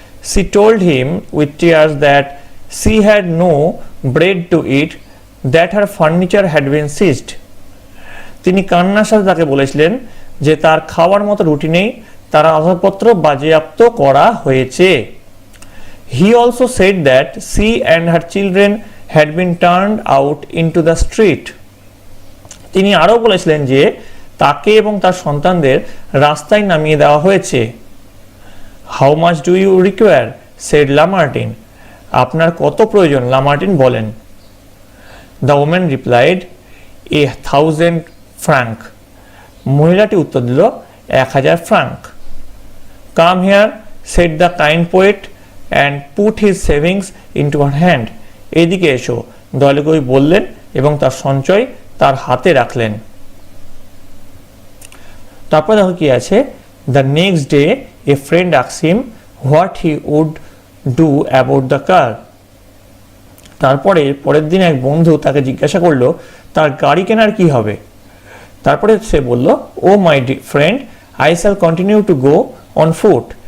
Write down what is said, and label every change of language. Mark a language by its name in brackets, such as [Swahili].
[English] She told him with tears that she had no bread to eat, that her furniture had been seized, [Bangla] তিনি কান্নার সাথে তাকে বলেছিলেন যে তার খাওয়ার মতো রুটি নেই, তার আসবাবপত্র বাজেয়াপ্ত করা হয়েছে। [English] He also said that she and her children had been turned out into the street, [Bangla] তিনি আরও বলেছিলেন যে তাকে এবং তার সন্তানদের রাস্তায় নামিয়ে দেওয়া হয়েছে। [English] How much do you require? said Lamartine, [Bangla] আপনার কত প্রয়োজন? লামার্টিন বলেন। [English] The woman replied, 1000 franc, [Bangla] মহিলাটি উত্তর দিল 1000 Frank. [English] Come here, said the kind poet and put his savings into her hand, [Bangla] এদিকে এসো, দয়ালু কবি বললেন এবং তার সঞ্চয় তার হাতে রাখলেন। তারপর দেখো কি আছে, [English] the next day a friend asked him what he would do about the car, [Bangla] তারপরে পরের দিন এক বন্ধু তাকে জিজ্ঞাসা করলো তার গাড়ি কেনার কি হবে। তারপরে সে বলল, [English] oh my friend, I shall continue to go on foot,